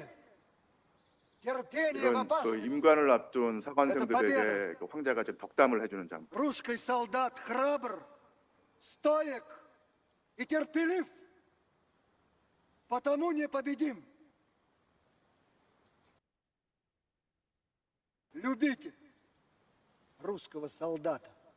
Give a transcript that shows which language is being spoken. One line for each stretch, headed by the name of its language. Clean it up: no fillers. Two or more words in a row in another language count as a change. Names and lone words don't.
Russian: Терпение в
Korean: 이건 그
Russian: опасности!
Korean: 임관을 앞둔 사관생들에게 그 황제가 지금 덕담을 해주는 장면.
Russian: Русский солдат храбр, стоек и терпелив, потому непобедим. Любите русского солдата.